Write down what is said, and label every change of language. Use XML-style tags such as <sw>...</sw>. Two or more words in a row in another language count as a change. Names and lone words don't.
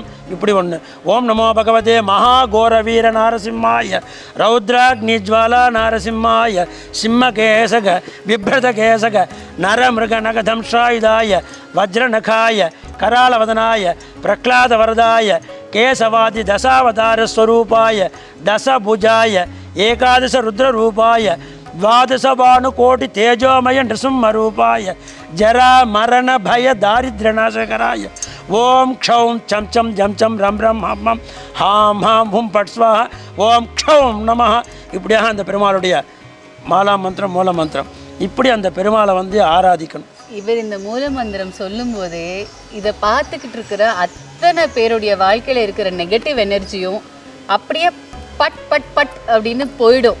<ta>இப்படி ஒன்று.</ta> <sa>ஓம் நமோ பகவதே மகாகோர வீர நாரசிம்மாய ரௌத்ராக்னிஜ்வாலா நாரசிம்மாய சிம்மகேசக விப்ரதகேசக நரமிருக நகதம்ஷாயுதாய வஜ்ரநகாய கராளவதனாய பிரக்லாதவரதாய கேசவாதி தசாவதாரஸ்வரூபாய தசபுஜாய ஏகாதச ருத்ரரூபாய द्वादशभानुकोटि तेजोमय नृसिंहरूपाय जरा मरण भय दारिद्र्यनाशकराय ओम क्षौं चम चम जम चम रम रम हम हम हाम हाम हुम पट स्वाहा ओम क्षौं नमः.</sa> <ta>இப்படியாக அந்த பெருமாளுடைய மாலா மந்திரம் மூல மந்திரம். இப்படி அந்த பெருமாளை வந்து ஆராதிக்கணும். இவர் இந்த மூல மந்திரம் சொல்லும் போதே இதை பார்த்துக்கிட்டு இருக்கிற அத்தனை பேருடைய வாழ்க்கையில் இருக்கிற</ta> <en>negative energy</en> <ta>அப்படியே பட் பட் பட் அப்படின்னு போயிடும்.</ta>